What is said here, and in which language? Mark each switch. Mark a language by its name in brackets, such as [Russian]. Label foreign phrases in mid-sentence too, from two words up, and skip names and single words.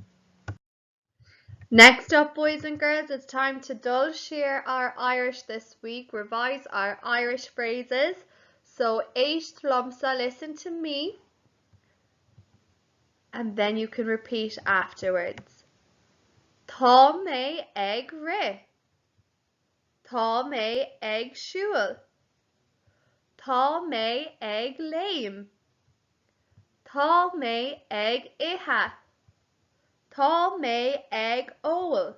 [English] Next up, boys and girls, it's time to dull share our Irish this week, revise our Irish phrases. So, [Irish] Eish Tlumsa, [English] listen to me, and then you can repeat afterwards. [Irish] Tá mé ag ri. Tá mé ag siúl. Tá mé ag léim. Tá mé ag ithe. Tá mé ag óil.